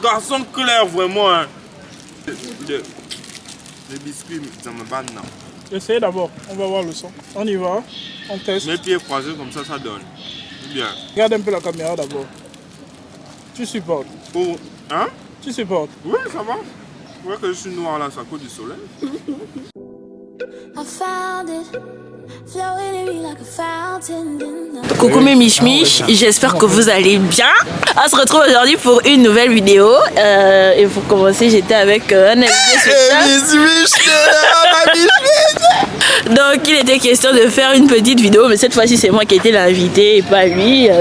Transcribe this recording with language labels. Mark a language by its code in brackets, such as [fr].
[fr] Garçon clair, vraiment. Hein. Les biscuits, ça me bat non. Essayez d'abord, on va voir le son. On y va, on teste. Mes pieds croisés comme ça donne. Bien. Regarde un peu la caméra d'abord. Tu supportes. Oh, hein? Tu supportes. Oui, ça va. Vous voyez que je suis noir là, c'est à cause du soleil. [en] I found it, flowing in me like a fountain in the [fr] Coucou mes miches, j'espère que vous allez bien. On se retrouve aujourd'hui pour une nouvelle vidéo. Et pour commencer, j'étais avec un invité spécial. Donc il était question de faire une petite vidéo, mais cette fois-ci c'est moi qui ai été l'invité et pas lui.